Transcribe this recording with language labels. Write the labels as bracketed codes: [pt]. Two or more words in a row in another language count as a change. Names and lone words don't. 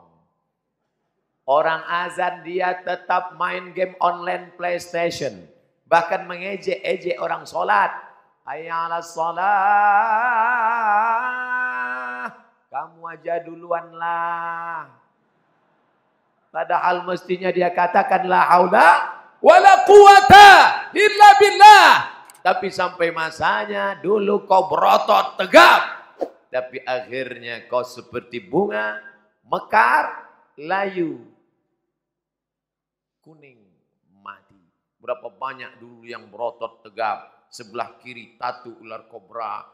[id] Orang azan dia tetap main game online PlayStation. Bahkan mengejek-ejek orang sholat. [ar] Hayya 'alas shalah. [id] Kamu aja duluan lah. Padahal mestinya dia katakan [ar] la haula wala quwata illa billah. [id] Tapi sampai masanya dulu kau berotot tegap. Tapi akhirnya kau seperti bunga mekar layu. Kuning mati. Berapa banyak dulu yang berotot tegap. Sebelah kiri tatu ular kobra.